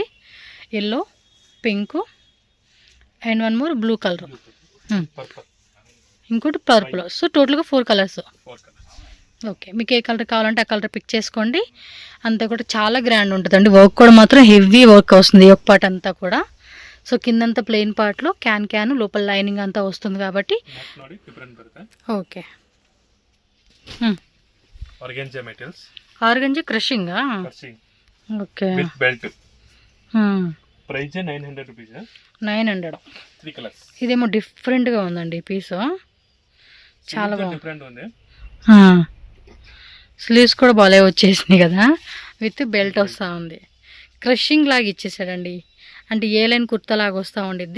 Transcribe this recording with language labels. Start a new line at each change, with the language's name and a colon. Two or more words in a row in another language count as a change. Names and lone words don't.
English: Yellow, pink and 1 more blue colour. ఇంకోటి పర్పుల్.
Telugu: సో టోటల్గా 4 కలర్స్. 4 కలర్స్. ఓకే, మీకు ఏ కలర్ కావాలంటే ఆ కలర్ పిక్ చేసుకోండి. అంతా కూడా చాలా గ్రాండ్ ఉంటుందండి. వర్క్ కూడా మాత్రం
English: heavy work
Telugu: వస్తుంది ఈ ఒక పార్ట్ అంతా కూడా. సో కిందంతా ప్లెయిన్ పార్ట్లో క్యాన్ లోపల లైనింగ్ అంతా వస్తుంది కాబట్టి
Kannada: ನೆಕ್ ನೋಡಿ ಡಿಫರೆಂಟ್ ಬರುತ್ತೆ.
Telugu: ఓకే.
Kannada: ಆರ್ಗನ್ಜಾ ಮೆಟೀರಿಯಲ್ಸ್,
Telugu: ఆర్గంజీ క్రషింగా.
Kannada: ಕರ್ಸಿಂಗ್
Telugu: ఓకే.
English: With belt. Price 900 rupees.
Telugu: 900. 3 కలర్స్. ఇదేమో డిఫరెంట్గా ఉందండి పీస్, చాలా బాగుంది. డిఫరెంట్ ఉంది. స్లీవ్స్ కూడా బాగా వచ్చేసినాయి కదా,
English: with belt
Telugu: వస్తూ ఉంది. క్రషింగ్ లాగా ఇచ్చేసాడండి, అంటే
English: A line
Telugu: కుర్తా లాగా వస్తూ ఉండిద్ది.